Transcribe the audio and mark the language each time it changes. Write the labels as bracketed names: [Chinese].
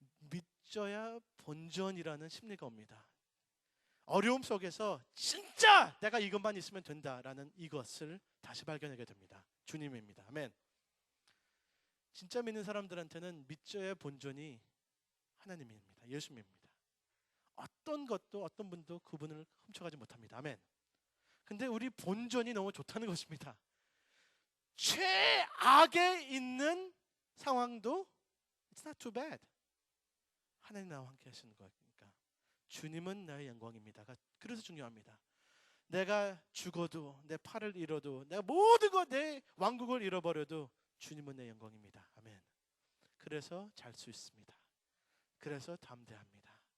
[Korean] 믿져야 본전이라는 심리가 옵니다. 어려움 속에서 진짜 내가 이것만 있으면 된다라는 이것을 다시 발견하게 됩니다. 주님입니다. 아멘. 진짜 믿는 사람들한테는 믿져야 본전이 하나님입니다. 예수님입니다. 어떤 것도 어떤 분도 그분을 훔쳐가지 못합니다. 아멘. 근데 우리 본전이 너무 좋다는 것입니다. [English] 최악에 있는 상황도 It's not too bad. [Korean] 하나님 나와 함께 하시는 거니까. 주님은 나의 영광입니다가 그래서 중요합니다. 내가 죽어도, 내 팔을 잃어도, 내가 모든 것, 내 왕국을 잃어버려도 주님은 내 영광입니다. 아멘. 그래서 잘 수 있습니다. 그래서 담대합니다.